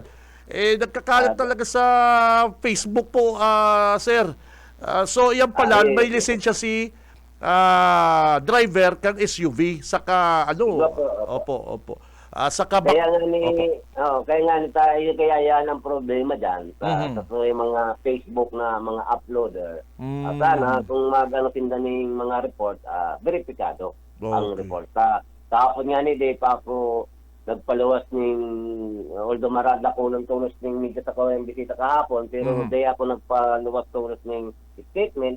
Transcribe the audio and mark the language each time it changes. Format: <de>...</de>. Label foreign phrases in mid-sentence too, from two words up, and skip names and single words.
<tl>Nagkakalat talaga sa Facebook po, sir. So, yan pala, may lisensya si driver kang SUV, saka opo. Saka Kaya nga ni tayo kaya yan ang problema diyan sa yung mga Facebook na mga uploader.</tl> <bik>Sana kung tinda ning mga report, verifikado ang report. Kahapon nga ni day pa ako nagpaluwas ning although marada ko ng tulos ning media sa ko yung bisita kahapon, pero day ako nagpaluwas tulos ning statement.</bik>